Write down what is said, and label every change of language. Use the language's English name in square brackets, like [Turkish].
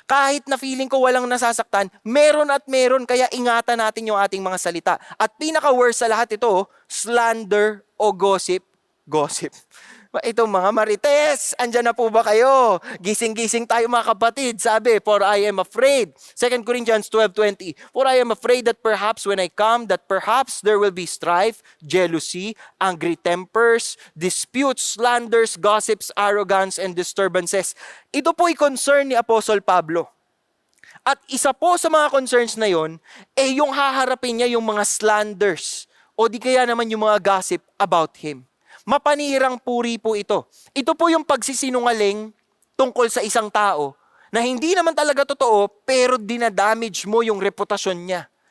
[Filipino] Kahit na feeling ko walang nasasaktan, meron at meron, kaya ingatan natin yung ating mga salita. At pinaka-worst sa lahat ito, slander o gossip. Gossip. Itong mga marites, andyan na po ba kayo? Gising-gising tayo mga kapatid. Sabi, [English] for I am afraid. [Filipino] 2 Corinthians 12:20. [English] For I am afraid that perhaps when I come, that perhaps there will be strife, jealousy, angry tempers, disputes, slanders, gossips, arrogance, and disturbances. [Filipino] Ito po'y concern ni Apostle Pablo. At isa po sa mga concerns na yon, yung haharapin niya yung mga slanders o di kaya naman yung mga gossip about him. Mapanirang puri po ito. Ito po yung pagsisinungaling tungkol sa isang tao na hindi naman talaga totoo pero dinadamage mo yung reputasyon niya.